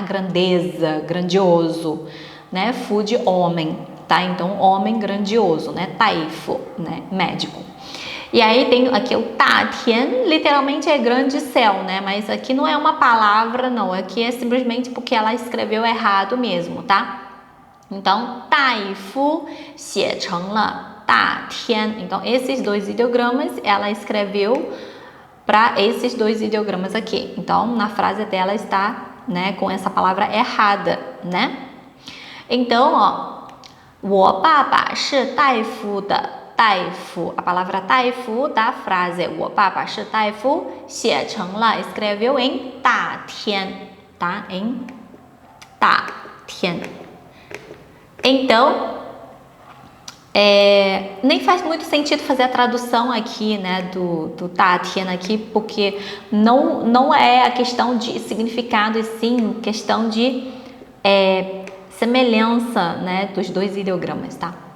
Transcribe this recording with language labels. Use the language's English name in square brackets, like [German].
[Portuguese] Grandeza, grandioso, né? Fu de homem, tá? Então, homem grandioso, né? Taifu, né? Médico. E aí tem aqui o ta tian, literalmente é grande céu, né? Mas aqui não é uma palavra, não. Aqui é simplesmente porque ela escreveu errado mesmo, tá? Então, taifu [Chinese] 写成了大天. [Portuguese] Então, esses dois ideogramas, ela escreveu para esses dois ideogramas aqui. Então, na frase dela está, né, com essa palavra errada, né? Então, ó, [Chinese] 我爸爸是大夫的大夫, [Portuguese] a palavra 大夫 da frase [Chinese] 我爸爸是大夫写成了 [Portuguese] escreveu em 大天, tá? Em 大天. Então, nem faz muito sentido fazer a tradução aqui, né, do 大天 aqui, porque não é a questão de significado, e sim questão de semelhança, né, dos dois ideogramas, tá?